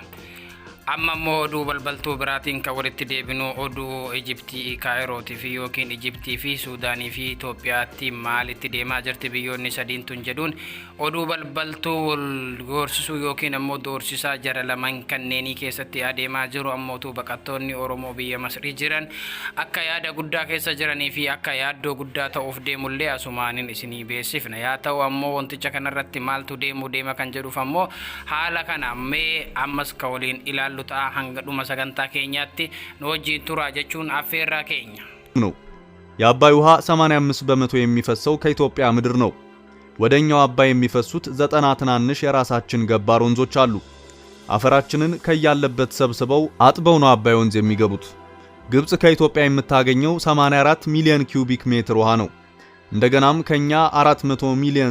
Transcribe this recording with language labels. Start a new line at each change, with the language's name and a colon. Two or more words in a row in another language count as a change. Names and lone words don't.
Oromo: Amma immoo oduu balbaltuu biraatiin kan walitti deebinu oduu Ijiptii Kaayirootii fi yookiin Ijiptii fi Suudaanii fi Itoophiyaatti maalitti deemaa jirti biyyoonni sadiin tun jedhuun oduu balbaltuu doorsisuu yookiin ammoo doorsisaa jara lamaan kanneenii keessatti adeemaa jiru ammootu baqattoonni Oromoo biyya Masrii jiran akka yaada guddaa keessa jiranii fi akka yaaddoo guddaa ta'uuf deemullee asumaanin isinii beeksifna. Yaa ta'u ammoo wanticha kanarratti maaltu deema kan jedhuuf ammoo haala kana mee ammas ka waliin ilaallu hanga dhuma sagantaa keenyaatti nu wajjin tura jechuun affeerraa keenya
Amharic: ነው። የአባይ ውሃ 85 በመቶ የሚፈሰው ከኢትዮጵያ ምድር ነው። ወደኛው አባይ የሚፈሱት 90 ትናንሽ የራሳችን ገባር ወንዞች አሉ። አፈራችንን ከያለበት ሰብስበው አጥበው ነው አባይ ወንዝ የሚገቡት። ግብጽ ከኢትዮጵያ የምታገኘው 84 ሚሊዮን ኪዩቢክ ሜትር ውሃ ነው። እንደገናም ከኛ 400 ሚሊዮን